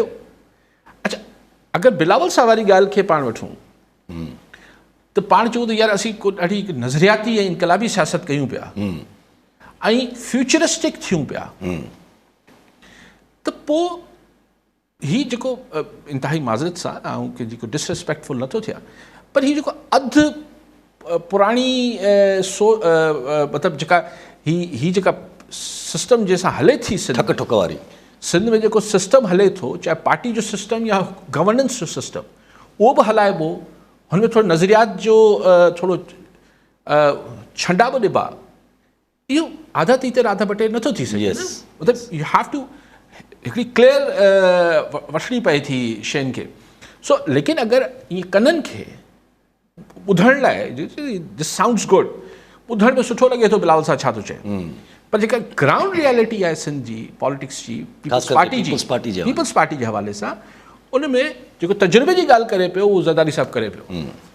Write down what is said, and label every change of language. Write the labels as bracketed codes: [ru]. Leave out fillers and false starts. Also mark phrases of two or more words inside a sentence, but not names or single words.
[sd] अच्छा, अगरि बिलावल साहब वारी ॻाल्हि खे पाण वठूं त पाण चऊं त यार असीं को ॾाढी हिकु नज़रियाती ऐं इनकलाबी सियासत कयूं पिया ऐं फ्यूचरिस्टिक थियूं पिया, त पोइ ही जेको इंतिहाई माज़रत सां ऐं कि जेको डिसरिस्पेक्टफुल नथो थिए, पर ही जेको अधु पुराणी मतिलबु जेका ही जेका सिस्टम जंहिंसां हले थी ठक ठुक वारी सिंध में जेको सिस्टम हले थो, चाहे पार्टी जो सिस्टम या गवर्नेंस जो सिस्टम, उहो बि हलाइबो, हुन में थोरो नज़रियात जो थोरो छंडा बि ॾिबा, इहो आधा तीते राधा बटे नथो थी सघे। मतिलबु [en] you have to [sd] हिकिड़ी क्लियर वठणी पए थी शयुनि खे। सो लेकिन अगरि ईअं कननि खे ॿुधण लाइ, [en] this sounds good, [sd] ॿुधण में सुठो लॻे थो बिलावल साहब छा थो चए, पर जेका [en] ground reality [sd] आहे सिंध जी पॉलिटिक्स जी, पीपल्स पार्टी जे हवाले सां, उन में जेको तजुर्बे जी ॻाल्हि करे पियो, उहो ज़रदारी साहब करे पियो।